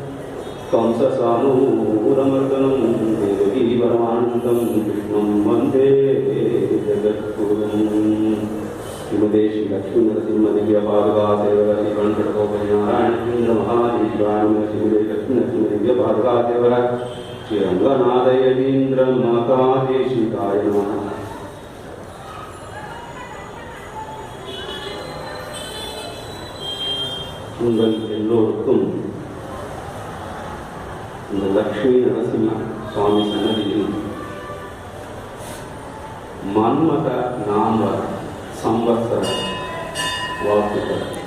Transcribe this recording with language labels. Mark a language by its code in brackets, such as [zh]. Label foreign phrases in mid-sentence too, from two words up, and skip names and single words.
[sa] कंससानूरमर्दनं देवकी परमानन्दं कृष्णं वन्दे जगद्गुरुं श्रीमते श्री लक्ष्मी नरसिंह दिव्यपादुका सेवक श्री वेंकटगोपनारायण चन्द्र महादेवाय श्रीमते लक्ष्मी नरसिंह दिव्यपादुका सेवक श्री रंगनाथ यतीन्द्र मातादेशिकाय नमः. [ta] உங்கள் எல்லோருக்கும் இந்த லக்ஷ்மி நரசிம்ம சுவாமி சன்னதியில் மன்மத நாம சம்பத்சர வாழ்த்துக்கள்.